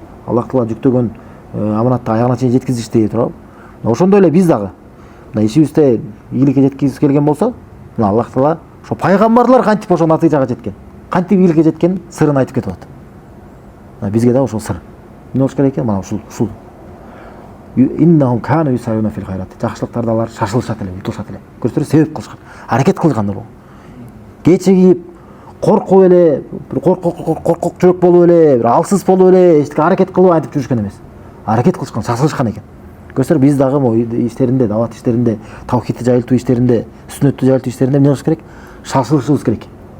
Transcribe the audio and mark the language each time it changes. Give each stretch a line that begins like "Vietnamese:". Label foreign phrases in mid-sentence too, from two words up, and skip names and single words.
Kyrgyz: Аллах Таала жүктөгөн аманатты аягына чейин жеткизишти турабы. Ошондой эле биз дагы мына ишибизде ийгиликке жеткизип келген болсо, мына Аллах Таала ошо пайгамбарлар кантип ошо натыйжага жеткен, кантип ийгиликке жеткен сырын айтып кетип атат. Бизге да ошол сыр. Эмне болуш керек экен? Мына ушул.
Arabic: إنهم كانوا يسارعون في الخيرات.
Kyrgyz: Жакшылыктарда алар шашылышат эле, утулушат эле. Көрсөтөр себеп кылышкан, аракет кылгандар бул. Кечигип, коркуп эле, бир коркок жүрөк болуп эле, бир алсыз болуп эле, эчтеке аракет кылып айтып жүрүшкөн эмес. Аракет кылышкан, шашылышкан экен. Көрсөтөр биз дагы иштеринде, дават иштеринде, тавхидти жайылтуу иштеринде, сүннөттү жайылтуу иштеринде эмне кылыш керек?